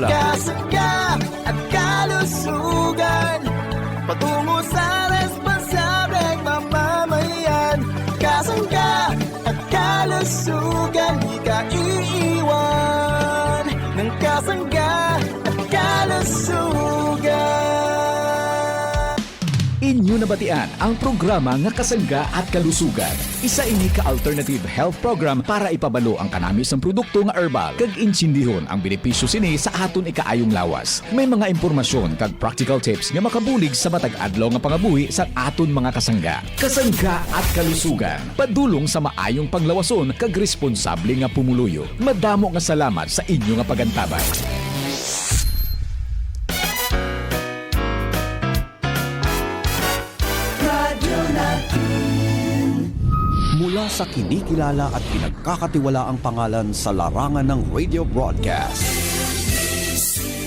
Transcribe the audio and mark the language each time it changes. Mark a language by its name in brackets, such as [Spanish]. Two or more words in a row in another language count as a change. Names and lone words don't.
[Filipino] Kasangga at Kalusugan, patungo sa responsableng mamamayan. Kasangga at Kalusugan, di ka iiwan ng Kasangga at Kalusugan. [Hiligaynon] inyo nabatian ang programa nga Kasangga at Kalusugan. Isa ini ka [English] alternative health program [Hiligaynon] para ipabalo ang kanamis ng produkto nga herbal kag insindihon ang benepisyo sini sa aton ikaayong lawas. May mga impormasyon kag [English] practical tips [Hiligaynon] nga makabulig sa matag adlaw nga pangabuhi sa aton mga kasangga. Kasangga at Kalusugan, padulong sa maayong panglawason kag responsable nga pumuluyo. Madamo nga salamat sa inyo nga pagantabay. [Filipino] Mula sa kinikilala at pinagkakatiwalaang pangalan sa larangan ng radio broadcast.